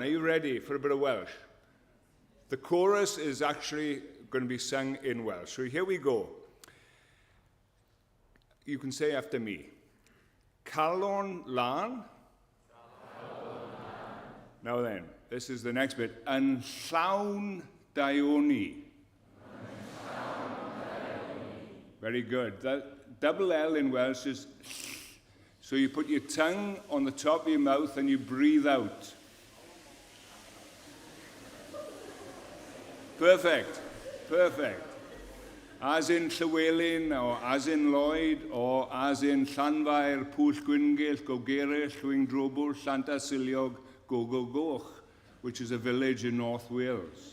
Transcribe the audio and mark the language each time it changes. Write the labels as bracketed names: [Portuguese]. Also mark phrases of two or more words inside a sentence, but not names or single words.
[English] Are you ready for a bit of Welsh? The chorus is actually going to be sung in Welsh. So here we go. You can say after me. Calon Lan. Now then, this is the next bit. [Welsh] Yn llawn daioni. [English] Very good. That double L in Welsh is... So you put your tongue on the top of your mouth and you breathe out. Perfect. Perfect. As in Llywelyn, or as in Lloyd, or as in Llanfair, Pwll Gwyngyll, Gogeryll, Llwyn Llanta Siliog, Goch, which is a village in North Wales.